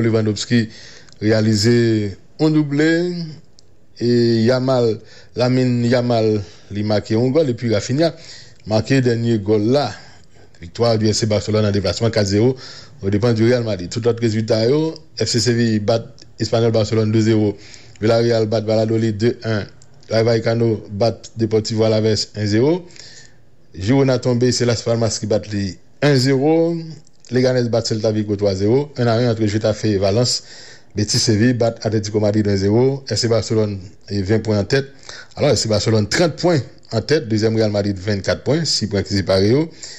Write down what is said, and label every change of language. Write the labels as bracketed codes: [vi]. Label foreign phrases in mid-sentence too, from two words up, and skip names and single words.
[fr] Lewandowski réalisé un doublé et Lamine Yamal lui marqué un goal et puis Rafinha marqué dernier goal là. Victoire du FC Barcelone en déplacement 4-0 au dépend du Real Madrid. Tout autre résultat, FC Séville bat Espanyol Barcelone 2-0. Villarreal bat Valladolid 2-1. Rayo Vallecano bat Deportivo Alaves 1-0. Girona tombé, c'est Las Palmas qui bat les 1-0. Leganés bat Celta Vigo 3-0. 1-1 entre Getafe et Valence. Betis Séville bat Atlético Madrid 1-0. FC Barcelone 20 points en tête. Alors FC Barcelone 30 points en tête. Deuxième Real Madrid 24 points. 6 points qui séparent.